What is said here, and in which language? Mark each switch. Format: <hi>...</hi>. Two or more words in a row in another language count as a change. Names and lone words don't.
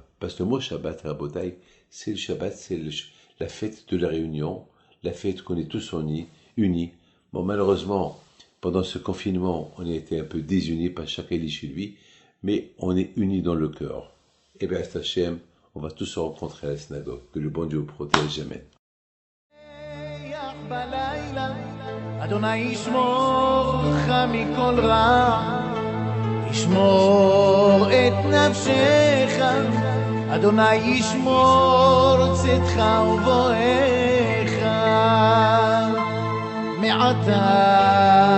<fr>Parce que le mot Shabbat, Rabotai, c'est le Shabbat, c'est la fête de la réunion, la fête qu'on est tous unis. Bon, malheureusement, pendant ce confinement, on a été un peu désunis, pas chacun est chez lui, mais on est unis dans le cœur. Et bien, Hachem, on va tous se rencontrer à la synagogue. Que le bon Dieu vous protège, amen.</fr> <he>אדוני ישמור לך מכל רע, ישמור את נפשך, אדוני ישמור צאתך ובואך מעתה</he>